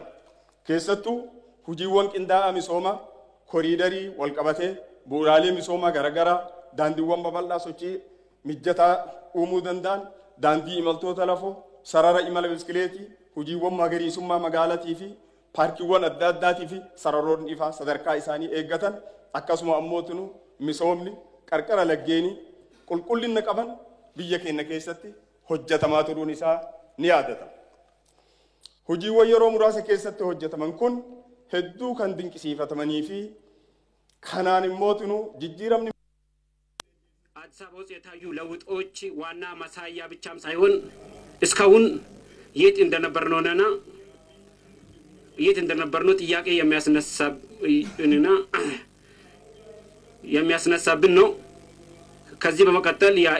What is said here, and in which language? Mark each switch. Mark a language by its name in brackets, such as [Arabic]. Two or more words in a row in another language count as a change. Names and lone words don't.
[Oromo] Keessattuu hojiiwwan qindaa'aa misoomaa koriidarii wal qabatee bu'uuraalee misoomaa garaagaraa daandiiwwan babal'aa sochii mijataa uumuu danda'an daandii imaltoota lafoo sarara imala biskileetii hojiiwwan magariisummaa magaalaatii fi paarkiiwwan adda addaatii fi sararoonni ifaa sadarkaa isaanii eeggatan akkasuma ammootinu misoomni qarqara laggeenii qulqullina qaban biyya keenya keessatti hojjetamaa turuun isaa ni yaadatama. Hojiiwwan yeroo muraasa keessatti hojjetaman kun hedduu kan dinqisiifatamanii fi kanaan immootinu jijjiiramni [Amharic] አዲስ አበባ ውስጥ የታዩ ለውጦች ዋና ማሳያ ብቻም ሳይሆን እስካሁን የት እንደነበርነውና የት እንደነበርነው ጥያቄ የሚያስነሳብን ነው። ከዚህ በመቀጠል